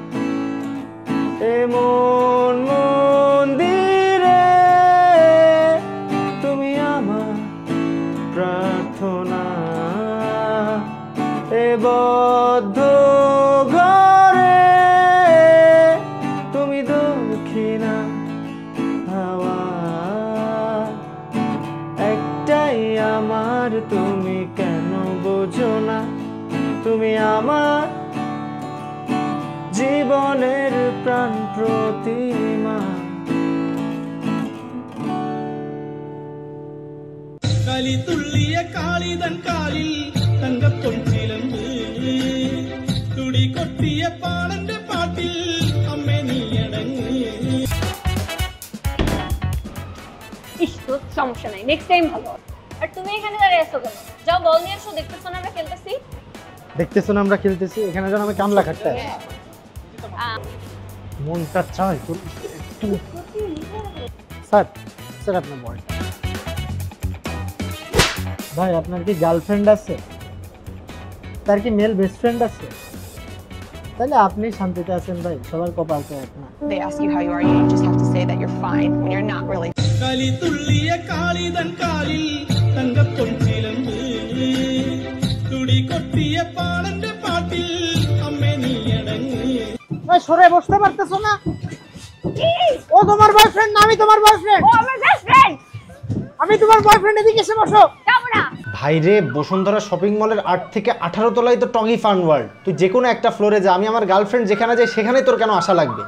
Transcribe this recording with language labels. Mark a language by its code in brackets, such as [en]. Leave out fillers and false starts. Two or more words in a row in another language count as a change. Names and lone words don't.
[bn] এমন মন্দিরে তুমি আমার প্রার্থনা, এ বদ্ধ ঘরে তুমি দক্ষিণা হাওয়া। একটাই আমার, তুমি কেন বোঝো না? তুমি আমার জীবনের প্রাণ প্রতিমা। [ta] களி துள்ளிய காளிதன் காலில் தங்க பொன்சிலம்பு துடி கொட்டிய பாடந்த பாட்டில் அம்மே நீ அடங்கு। [bn] ইস তো সমস্যা নাই, নেক্সট টাইম ভালো। আর তুমি এখানে দাঁড়িয়ে আছো কেন? যাও বল নিয়ে এসো, দেখতেছো না আমরা খেলতেছি। দেখতেছো না আমরা খেলতেছি, এখানে যেন আমি কামলা খাটতে আছি। মনটা চায় তো একটু। স্যার, স্যার আপনার বয়। ভাই আপনার কি গার্লফ্রেন্ড আছে? তার কি মেল বেস্ট ফ্রেন্ড আছে? তাহলে আপনি শান্তিতে আছেন ভাই, সবার কপাল তো এক না। [en] They ask you how you are, you just have to say that you're fine when you're not really. [ta] களி துள்ளிய காளிதன் காலில் தங்க பொன்சிலம்பு துடி கொட்டிய பாடந்த பாட்டில் அம்மே நீ அடங்கு। [bn] ওই সরে বসতে পারতেছো না? ও তোমার বয়ফ্রেন্ড না আমি তোমার বয়ফ্রেন্ড। ও আমার বেস্ট ফ্রেন্ড। আমি তোমার বয়ফ্রেন্ড, এদিকে এসে বসো। যাবো না। ভাইরে বসুন্ধরা শপিং মলের 8 থেকে 18 তলায় তো টগি ফান ওয়ার্ল্ড। তুই যে কোনো একটা ফ্লোরে যা, আমি আমার গার্লফ্রেন্ড যেখানে যাই সেখানেই তোর কেন আসা লাগবে?